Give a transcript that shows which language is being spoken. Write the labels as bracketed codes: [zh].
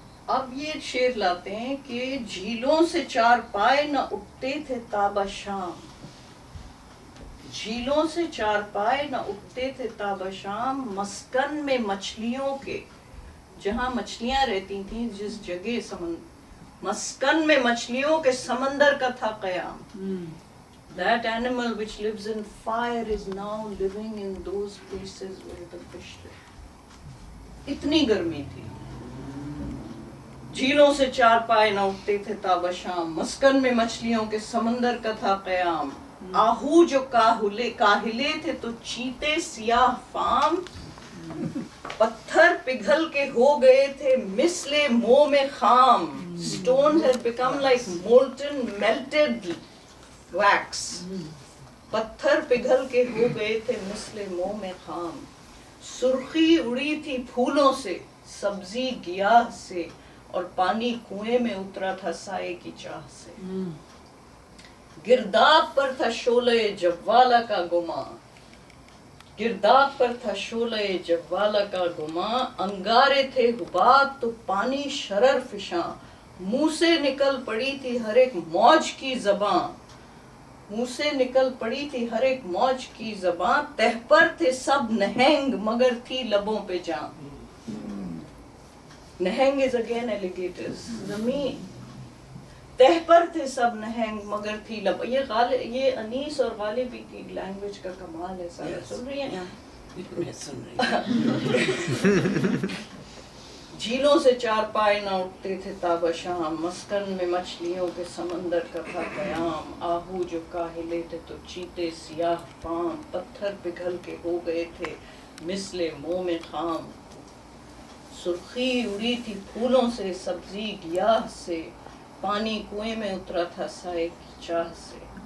[hi] अब ये शेर लाते हैं कि झीलों से चार पाए न उठते थे ताबा शाम, झीलों से चार पाए न उठते थे ताबा शाम, मस्कन में मछलियों के, जहाँ मछलियाँ रहती थीं जिस जगह मस्कन में मछलियों के समंदर का था क़याम। [en] That animal which lives in fire is now living in those places where the fish live. [hi] इतनी गर्मी थी। झीलों से चार पाए न उठते थे ताबा शाम, मस्कन में मछलियों के समंदर का था क़याम, आहू जो काहिले थे तो चीते सियाह फाम, पत्थर पिघल के हो गए थे मिसले मोह में खाम, [en] stones had become like molten melted wax, [hi] पत्थर पिघल के हो गए थे मिसले मोह में खाम, सुर्खी उड़ी थी फूलों से सब्जी गियाह से, और पानी कुएं में उतरा था साए की चाह से, गिरदाब पर था शोले जव्वाला का गुमा, गिरदाब पर था शोले जव्वाला का गुमा, अंगारे थे हुबाब तो पानी शरर फिशां, मुंह से निकल पड़ी थी हर एक मौज की ज़बां, मुंह से निकल पड़ी थी हर एक मौज की ज़बां, तह पर थे सब नहंग मगर थी लबों पे जान। [en] नहंग is again alligators. [hi] ज़मीन तह पर थे सब नहंग मगर थी लब। ये अनीस और गालिब की लैंग्वेज का कमाल है। सारा सुन रही हैं? मैं सुन रही हूँ। झीलों से चार पाए न उठते थे ताबा शाम, मस्कन में मछलियों के समंदर का था क़याम, आहू जो काहिले थे तो चीते सियाह फाम, पत्थर पिघल के हो गए थे मिसले मोह में खाम, सुर्खी उड़ी थी फूलों से सब्जी गियाह से, पानी कुएं में उतरा था साए की चाह से,